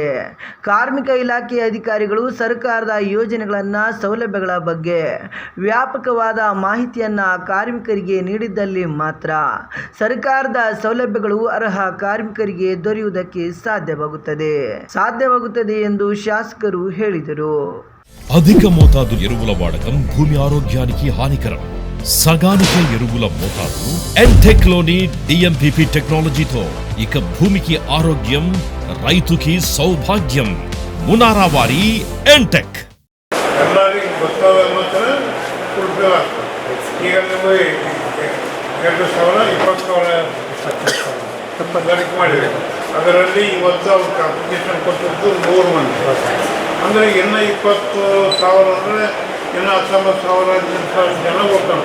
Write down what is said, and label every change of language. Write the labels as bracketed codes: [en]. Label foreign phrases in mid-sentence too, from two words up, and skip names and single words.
[kn] ಕಾರ್ಮಿಕ ಇಲಾಖೆಯ ಅಧಿಕಾರಿಗಳು ಸರ್ಕಾರದ ಯೋಜನೆಗಳನ್ನು, ಸೌಲಭ್ಯಗಳ ಬಗ್ಗೆ ವ್ಯಾಪಕವಾದ ಮಾಹಿತಿಯನ್ನು ಕಾರ್ಮಿಕರಿಗೆ ನೀಡಿದ್ದಲ್ಲಿ ಮಾತ್ರ ಸರ್ಕಾರದ ಸೌಲಭ್ಯಗಳು ಅರ್ಹ ಕಾರ್ಮಿಕರಿಗೆ ದೊರೆಯುವುದಕ್ಕೆ ಸಾಧ್ಯವಾಗುತ್ತದೆ ಎಂದು ಶಾಸಕರು ಹೇಳಿದರು. [te] అధిక మోతాదు ఎరువుల వాడకం భూమి ఆరోగ్యానికి హానికరం. సగానిక ఎరువుల మోతాదు ఎంటెక్ లోని డిఎంపిపి టెక్నాలజీతో ఇక భూమికి ఆరోగ్యం, రైతుకి సౌభాగ్యం. మునారా వారి ఎంటెక్. [kn] ಎಲ್ಲರಿಗೂ ಗೊತ್ತಾದ ಮಾತ್ರ ಉಪಯೋಗ ಆಗ್ತದೆ. ಈಗ ನಿಮಗೆ 2,000-20,000 ಮಾಡಿದೆ. ಅದರಲ್ಲಿ ಇವತ್ತು ಅವ್ರಿಗೆ ಅಪ್ಲಿಕೇಶನ್ ಕೊಟ್ಟಿದ್ದು 100 ಮಂದಿ. ಅಂದರೆ ಇನ್ನು 20,000 ಅಂದರೆ ಇನ್ನು 19,000 ಜನ ಹೋಗ್ತಾರೆ.